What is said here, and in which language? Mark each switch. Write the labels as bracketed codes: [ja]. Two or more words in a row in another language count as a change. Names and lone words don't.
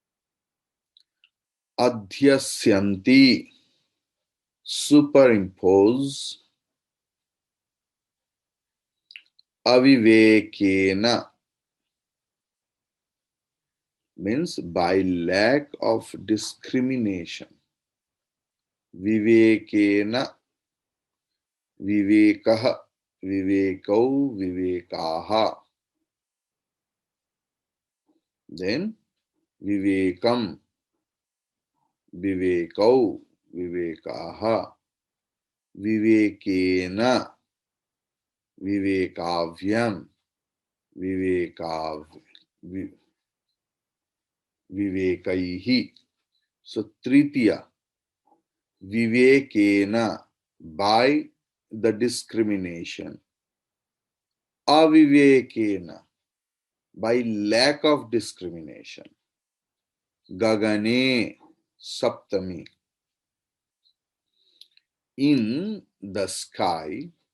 [sa] Adhyasyanti, superimpose. [en] Avivekena means by lack of discrimination. [sa] विवेकेन विवेकः विवेकौ विवेकः. Then विवेकम् विवेकौ विवेकः. विवेकेन विवेकाभ्याम् विवेकैः. So तृतीया विवेकेन, [en] by the discrimination. [sa] अविवेकेन, [en] by lack of discrimination. [sa] गगने सप्तमी, [en] in the sky.